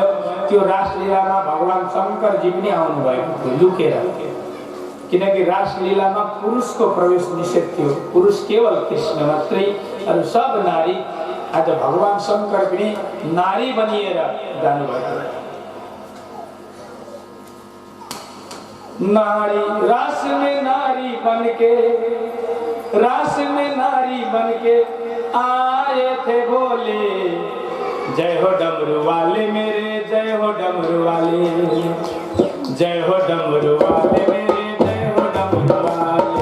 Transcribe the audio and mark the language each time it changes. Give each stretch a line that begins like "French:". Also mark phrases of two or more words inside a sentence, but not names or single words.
Nepali: त्यो रासलीलामा भगवान शङ्करजी पनि आउनुभयो लुकेर, किनकि रासलीलामा पुरुषको प्रवेश निषेध थियो। पुरुष केवल कृष्ण मात्रै, अरू सब नारी। आज भगवान शङ्कर पनि नारी बनिएर जानुभयो।
Hindi: नारी रास में नारी बनके, रास में नारी बनके आए थे भोले, जय हो डमरू वाले मेरे, जय हो डमरू वाले, जय हो डमरू वाले मेरे, जय हो डमरू वाले,